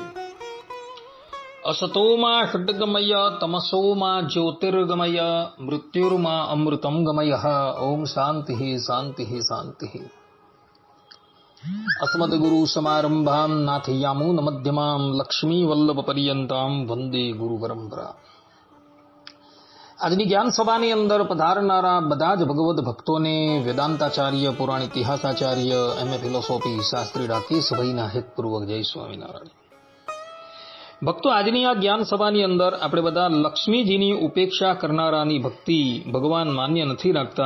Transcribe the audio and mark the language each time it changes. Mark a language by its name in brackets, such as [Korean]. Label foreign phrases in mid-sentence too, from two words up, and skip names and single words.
[Sanskrit] असतो मा षड्गमय तमसो मा ज्योतिर्गमय मृत्युर्मा अमृतं गमयः। ओम शान्तिः शान्तिः शान्तिः। अस्मद्गुरु समारंभां नाथयामून मध्यमां लक्ष्मी वल्लभ पर्यंतां वंदे गुरु परंपरा। [Gujarati] આજની જ્ઞાન સભાની અંદર પધારનારા બધા જ ભગવદ ભક્તોને વેદાંતાચાર્ય, પુરાણ ઇતિહાસાચાર્ય, [English] MA philosophy [Gujarati] શાસ્ત્રી રાકેશભાઈના હેતપૂર્વક જય સ્વામિનારાયણ. ભક્તો, આજની આ જ્ઞાન સભાની અંદર આપણે બધા લક્ષ્મીજીની ઉપેક્ષા કરનારાની ભક્તિ ભગવાન માન્ય નથી રાખતા.